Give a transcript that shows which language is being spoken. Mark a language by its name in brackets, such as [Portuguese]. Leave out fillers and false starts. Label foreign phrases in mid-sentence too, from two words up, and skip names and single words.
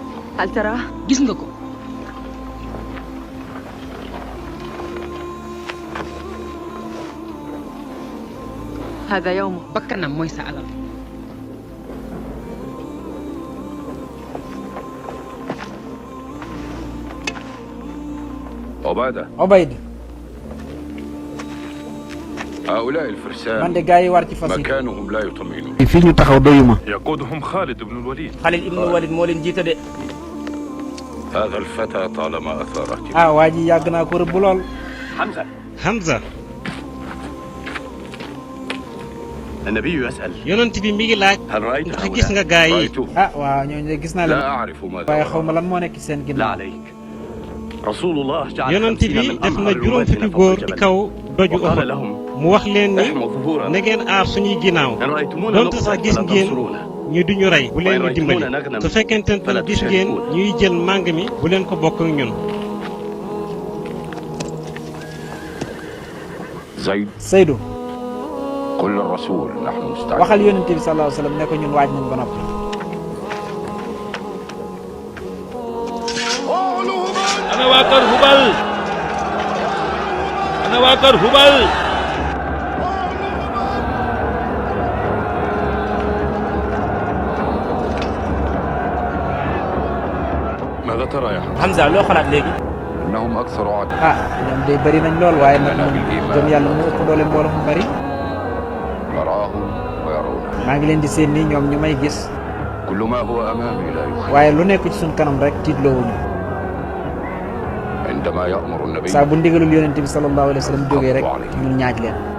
[Arabic] هل تراه؟ [Wolof] gis nga ko [Arabic] هذا يومه [Wolof] bakkanam mooy sa alal [Arabic] عبادة Obayd هؤلاء [Wolof] man [Arabic] الفرسان [Wolof] de gaa yi war ci fas yi [Arabic] مكانهم لا يطمئنون [Wolof] fii ñu taxaw doyuma [Arabic] يقودهم خالد بن الوليد [Wolof] Xalid ibnu Walid moo leen jiite de [Arabic] هذا الفتى طالما أثار اهتمام [Wolof] ah waa ji yàgg naa ko rëbb lool Hamza [Arabic] النبي يسأل [Wolof] yonent bi mi ngi laaj [Arabic] هل رأيت [Wolof] ndax gis nga gaa yi [Arabic] رأيته [Wolof] ah waaw ñooñu de gis naa [Arabic] لا [Wolof] leen [Arabic] أعرف ماذا [Wolof] waaye xaw ma [Arabic] وراءه. [Wolof] lan moo nekk ci seen [Arabic] لا [Wolof] ginnaaw [Arabic] عليك رسول الله جعل [Wolof] yonent 50 bi [Arabic] من [Wolof] def na [Arabic] أمهر [Wolof] juróom fukki [Arabic] رواتنا فوق [Wolof] góor ci [Arabic] الجبل [Wolof] kaw doju [Arabic] وقال Uhud لهم [Wolof] mu wax leen ni [Arabic] احموا ظهورنا [Wolof] na ngeen aar suñuy ginnaaw [Arabic] إن رأيتمونا [Wolof] donte [Arabic] نقتل [Wolof] sax gis [Arabic] فلا [Wolof] ngeen [Arabic] تنصرونا [Wolof] ñu duñu rey bu leen ñu dimbali su fekkente ne gis ngeen ñuy jël màng mi bu leen ko bokk ak ñun [Arabic] زيد Seydou قل للرسول نحن مستعدون [Wolof] waxal yonent bi [Arabic] صلى الله عليه وسلم [Wolof] ne ko ñun waaj nañ ba noppi ana waa kër Hubal ana waa kër Hubal [Arabic] ماذا ترى يا حمزة؟ [Wolof] Hamza loo xalaat léegi [Arabic] إنهم أكثر عدد [Wolof] ah ñoom de bëri nañ lool waaye nag moom gëm yàlla mu ëpp doole mbooloo mu bëri [Arabic] نراهم ويرون [Wolof] maa ngi leen di seen nii ñoom ñu may gis [Arabic] كل ما هو أمامي لا يخفى [Wolof] waaye lu nekk ci suñ kanam rek tiitloowuñu [Arabic] عندما يأمر النبي [Wolof] saa bu ndigalul yonent bi [Arabic] صلى الله عليه وسلم [Wolof] jógee rek ñun ñaaj leen